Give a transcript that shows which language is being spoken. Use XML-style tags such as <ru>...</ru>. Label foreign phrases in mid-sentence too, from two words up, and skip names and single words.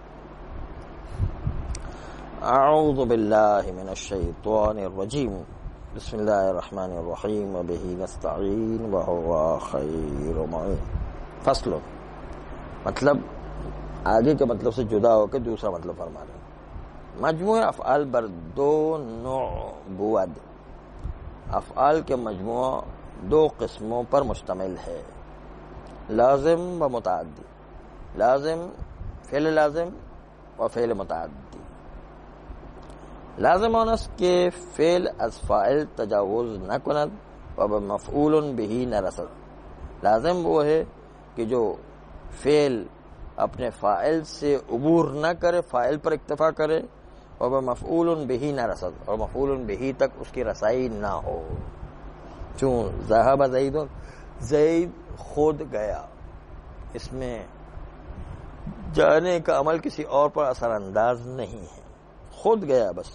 <ar>اعوذ باللہ من الشیطان الرجیم بسم اللہ الرحمن الرحیم وبہ نستعین وہو خیر معین.</ar> <ur>فصل مطلب آگے کے مطلب سے جدا ہو کے دوسرا مطلب فرما رہے ہیں.</ur> <fa>مجموعہ افعال بر دو نوع بود.</fa> <ur>افعال کے مجموعہ دو قسموں پر مشتمل ہے, لازم و متعدی. لازم فعل لازم و فعل متعدی.</ur> <fa>لازم آنست کہ فعل از فاعل تجاوز نہ کند و بمفعول به نہ رسد.</fa> <ur>لازم وہ ہے کہ جو فعل اپنے فاعل سے عبور نہ کرے, فاعل پر اکتفا کرے, اور</ur> <fa>بمفعول به نہ رسد</fa> <ur>اور مفعول به تک اس کی رسائی نہ ہو. چون</ur> <ar>ذهب زید,</ar> <ur>زید خود گیا, اس میں جانے کا عمل کسی اور پر اثر انداز نہیں ہے, خود گیا بس.</ur>